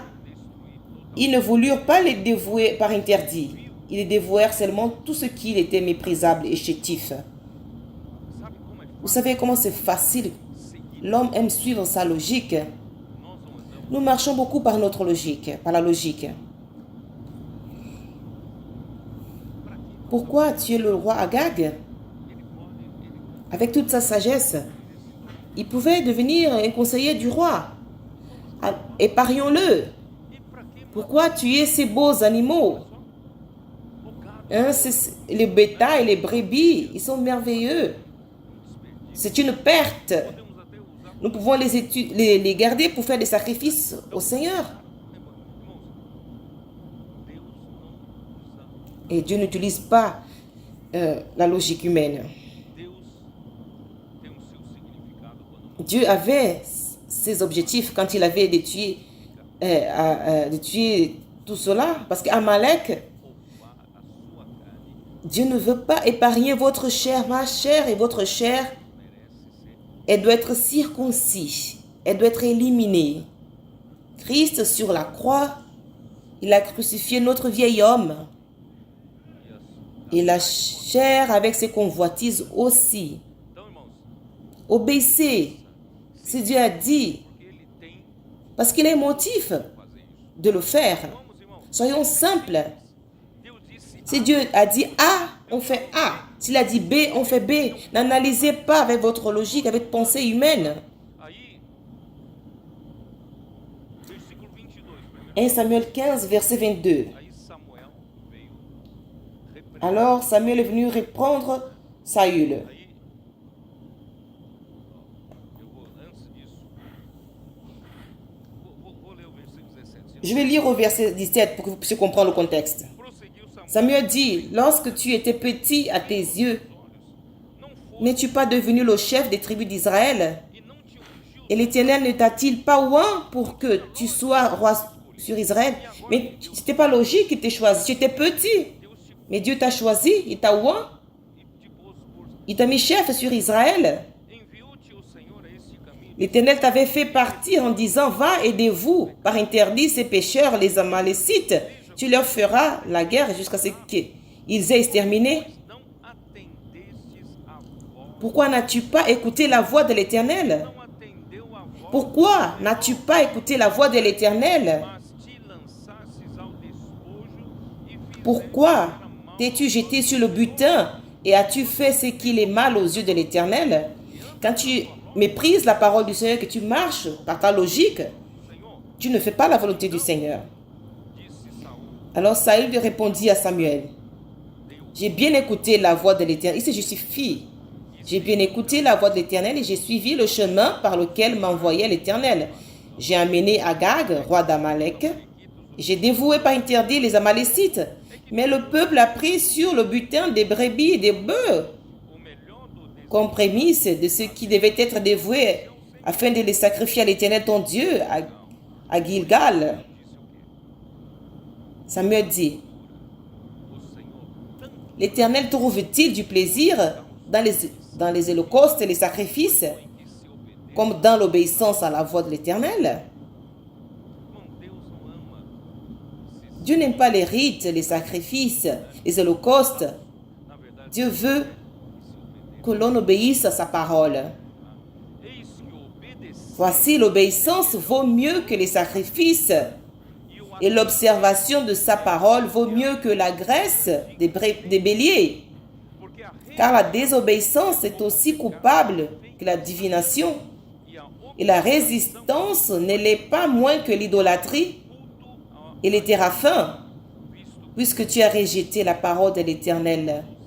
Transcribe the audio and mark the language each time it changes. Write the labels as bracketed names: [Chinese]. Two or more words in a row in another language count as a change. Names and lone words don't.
[French] Ils ne voulurent pas les dévouer par interdit. Ils les dévouèrent seulement tout ce qui était méprisable et chétif. [Portuguese] sabe como é [French] Vous savez comment c'est facile? [Portuguese] seguir? [French] L'homme aime suivre sa logique. [Portuguese] Nós não andamos [French] Nous marchons beaucoup par notre logique, par la logique. Pourquoi tuer le roi Agag? Avec toute sa sagesse, il pouvait devenir un conseiller du roi. Épargnons-le. [Portuguese] e para que [French] Pourquoi tuer ces beaux animaux? [Portuguese] o gado [French] Hein, les bétails, les brebis, ils sont merveilleux. C'est une perte. [Portuguese] podemos até usar [French] Nous pouvons les garder pour faire des sacrifices au Seigneur. [Portuguese] irmãos, Deus não usa, [French] Et Dieu n'utilise pas la logique humaine. [Portuguese] Deus tem o seu significado quando [French] Dieu avait ses objectifs quand il avait de tuer tout cela. Parce qu'Amalek, [Portuguese] poupar a sua carne [French] Dieu ne veut pas épargner votre chair, ma chair et votre chair. [Portuguese] merece ser [French] Elle doit être circoncis. Elle doit être éliminée. Christ sur la croix, il a crucifié notre vieil homme. Et la chair avec ses convoitises aussi. [Portuguese] Então, irmãos, [French] Obéissez. Si Dieu a dit, [Portuguese] porque ele tem [French] parce qu'il a un motif [Portuguese] fazer isso. [French] de le faire. [Portuguese] Vamos, irmãos, [French] Soyons simples. [Portuguese] Deus disse [French] Si Dieu a dit A, on fait A. S'il a dit B, on fait B. N'analysez pas avec votre logique, avec votre pensée humaine. [Portuguese] aí, versículo 22, primeiro. [French] 1 Samuel 15, verset 22. [Portuguese] Aí Samuel veio repreender. [French] Alors Samuel est venu reprendre Saül. [Portuguese] Aí, eu vou, antes disso, vou ler o versículo 17. [French] Je vais lire au verset 17 pour que vous puissiez comprendre le contexte. [Portuguese] Prosseguiu Samuel [French] Samuel dit, lorsque tu étais petit à tes yeux, [Portuguese] não foi [French] n'es-tu pas devenu le chef des tribus d'Israël? [Portuguese] e não te ungiu [French] Et l'Éternel ne t'a-t-il pas oint pour que tu sois roi sur Israël? Mais ce n'était pas logique qu'il t'ait choisi. Tu étais petit. [Portuguese] Deus te [French] Mais Dieu t'a choisi, il t'a oint. [Portuguese] e te pôs por [French] Il t'a mis chef sur Israël. [Portuguese] enviou-te o Senhor a este caminho [French] L'Éternel t'avait fait partir en disant, va aidez-vous par interdit ces pécheurs, les Amalécites. Tu leur feras la guerre jusqu'à ce qu'ils aient exterminé. [Portuguese] não atendestes à voz, [French] Pourquoi n'as-tu pas écouté la voix de l'Éternel? [Portuguese] não atendeu à voz, [French] Pourquoi n'as-tu pas écouté la voix de l'Éternel? [Portuguese] mas te lançastes ao despojo e [French] Pourquoi [Portuguese] fizeste mal [French] t'es-tu jeté sur le butin et as-tu fait ce qu'il est mal aux yeux de l'Éternel? Quand tu méprises la parole du Seigneur, que tu marches par ta logique, [Portuguese] Senhor, [French] tu ne fais pas la volonté du Seigneur. [Portuguese] disse Saul, [French] Alors Saül répondit à Samuel, j'ai bien écouté la voix de l'Éternel. Il se justifie. J'ai bien écouté la voix de l'Éternel et j'ai suivi le chemin par lequel m'envoyait l'Éternel. J'ai amené Agag, roi d'Amalek. J'ai dévoué par interdit les Amalécites. Mais le peuple a pris sur le butin des brebis et des bœufs [Portuguese] o melhor do despojo [French] comme prémisse de ce qui devait être dévoué afin de les sacrifier à l'Éternel ton Dieu à Gilgal. Samuel dit, [Portuguese] o Senhor tanto [French] l'Éternel trouve-t-il du plaisir dans les holocaustes et les sacrifices, [Portuguese] que se obedece. [French] comme dans l'obéissance à la voix de l'Éternel? [Portuguese] Irmão, Deus não ama esses, [French] Dieu n'aime pas les rites, les sacrifices, les holocaustes. [Portuguese] na verdade, [French] Dieu veut [Portuguese] que se obedece. [French] que l'on obéisse à sa parole. [Portuguese] Eis que obedecer [French] Voici, l'obéissance vaut mieux que les sacrifices, [Portuguese] e o [French] et l'observation de sa parole vaut mieux que la graisse des béliers. [Portuguese] porque a [French] Car la désobéissance est aussi coupable que la divination. [Portuguese] e a [French] Et la résistance ne l'est pas moins que l'idolâtrie et les téraphins, puisque tu as rejeté la parole de l'Éternel.